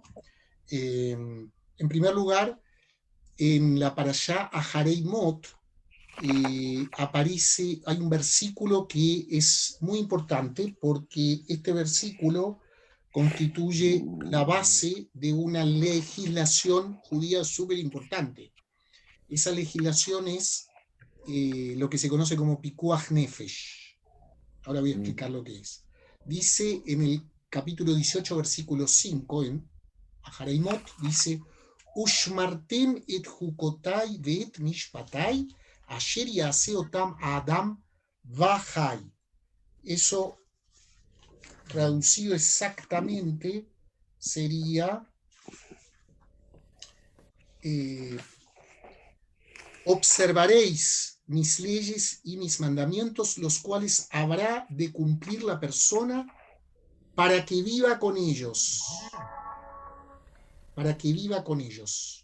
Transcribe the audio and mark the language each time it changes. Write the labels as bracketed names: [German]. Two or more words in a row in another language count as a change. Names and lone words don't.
[Spanish] En primer lugar, en la Parashá Aharei Mot aparece, hay un versículo que es muy importante porque este versículo constituye la base de una legislación judía súper importante. Esa legislación es lo que se conoce como [Hebrew] פיקוח נפש. [Spanish] Ahora voy a Mm. explicar lo que es. Dice en el capítulo 18, versículo 5, en Ahareimot, dice: [Hebrew] ושמרתם את חקתי ואת משפטי, אשר יעשה אתם אדם וחי. [Spanish] Eso traducido exactamente sería: eh, observaréis mis leyes y mis mandamientos, los cuales habrá de cumplir la persona para que viva con ellos, para que viva con ellos.